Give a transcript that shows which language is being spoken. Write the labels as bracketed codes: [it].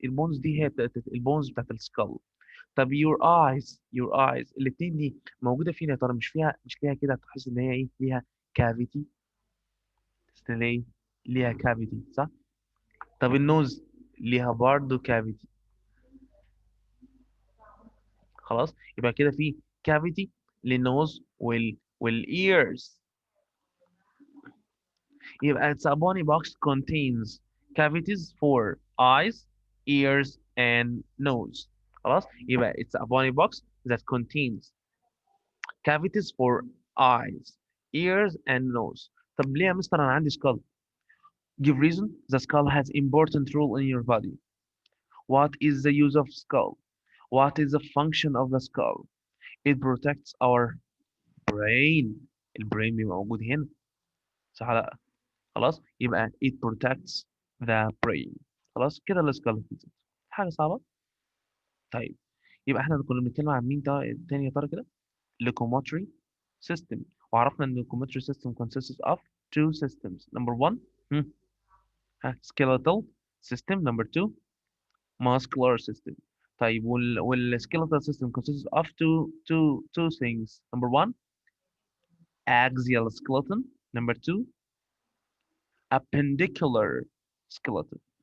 [ar] البونز دي هي البونز بتاعت السكال. طب [en] your eyes [ar] الاثنين دي موجوده فين يا ترى؟ مش ليها كده تحس ان هي ايه؟ ليها كافيتي. ليه؟ ليها كافيتي، صح؟ طب النوز ليها برضه كافيتي. خلاص. يبقى كده في كافيتي للنوز والايرز. يبقى [en] it's a bony box contains cavities for eyes, ears and nose. [ar] خلاص. يبقى [en] it's a bony box that contains cavities for eyes, ears, and nose. [ar] طب ليه يا مستر أنا عندي skull؟ [en] Give reason. The skull has important role in your body. What is the use of skull? What is the function of the skull? It protects our brain. [ar] البرين بيبقى موجود هنا صح ولا لا؟ خلاص يبقى [en] it protects the brain. [ar] خلاص كده السكال حاجة صعبة. طيب يبقى احنا كنا بنتكلم عن مين تاني يا ترى كده؟ locomotory system. وعرفنا ان [en] locomotory system consists of two systems. Number one skeletal system. Number two muscular system. طيب skeletal system consists of two things. Number one axial skeleton. Number two appendicular skeleton.